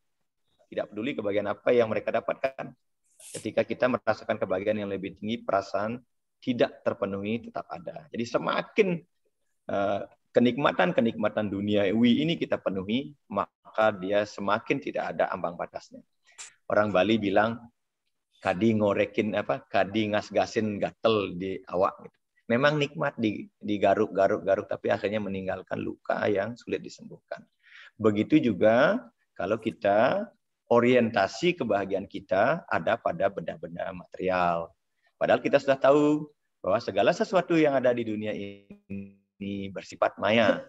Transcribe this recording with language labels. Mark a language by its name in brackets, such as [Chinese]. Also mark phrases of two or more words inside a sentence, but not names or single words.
[Indonesian] Tidak peduli kebahagiaan apa yang mereka dapatkan. Ketika kita merasakan kebahagiaan yang lebih tinggi, perasaan tidak terpenuhi tetap ada. Jadi semakin kenikmatan duniawi ini kita penuhi, maka dia semakin tidak ada ambang batasnya. Orang Bali bilang, [Balinese] kadi ngorekin kadi ngas-gasin gatel di awak. [Indonesian] Memang nikmat digaruk-garuk, tapi akhirnya meninggalkan luka yang sulit disembuhkan. Begitu juga kalau kita orientasi kebahagiaan kita ada pada benda-benda material. Padahal kita sudah tahu bahwa segala sesuatu yang ada di dunia ini bersifat maya.